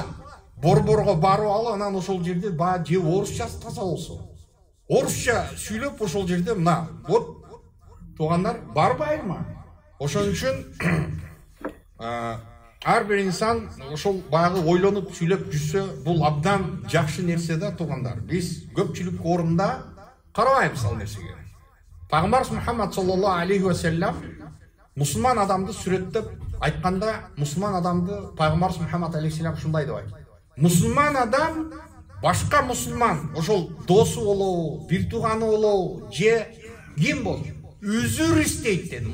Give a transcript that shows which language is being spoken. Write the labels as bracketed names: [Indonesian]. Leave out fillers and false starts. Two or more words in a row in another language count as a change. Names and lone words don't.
[Kyrgyz] Борборго барып алып, анан ошол жерде баягы же орусчасы таза болсо, орусча сүйлөп ошол жерде мына, вот туугандар, барбайбы? Ошон үчүн ар бир инсан ошол баягы ойлонуп сүйлөп жүрсө, бул абдан жакшы нерсе да, туугандар. Биз көпчүлүк орунда карабайбыз ал нерсеге. Пайгамбарыбыз Мухаммад [Arabic] صلى الله عليه وسلم [Kyrgyz] мусулман адамды сүрөттөп айтканда, мусулман адамды Пайгамбарыбыз Мухаммад алейхиссалам ушундай деп айтты. Мусулман адам башка мусулман, ошол досу болобу, бир тууганы болобу, же ким болсун, үзүр истейт деди.